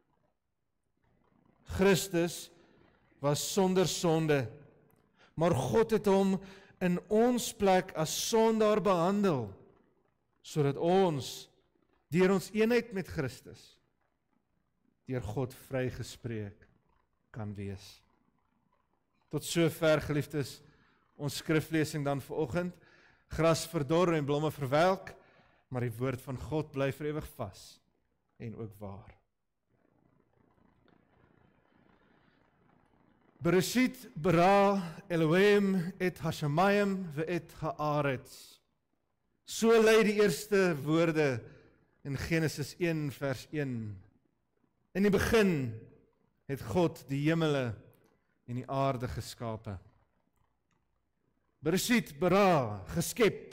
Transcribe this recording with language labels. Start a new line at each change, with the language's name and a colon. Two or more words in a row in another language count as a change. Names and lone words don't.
Afrikaans: Christus was sonder sonde, maar God het hom in ons plek as sondaar behandel, sodat ons, deur ons eenheid met Christus, deur God vrygespreek kan wees. Tot sover, geliefdes, ons skriflesing dan vanoggend. Gras verdor en blomme verwelk, maar die woord van God bly vir ewig vas en ook waar.
Hebrew: בראשית ברא אלהים את השמים ואת הארץ.
Afrikaans: So lei die eerste woorde in Genesis 1 vers 1. In die begin het God die hemele en die aarde geskape.
Hebrew: בראשית ברא,
Afrikaans: geskep.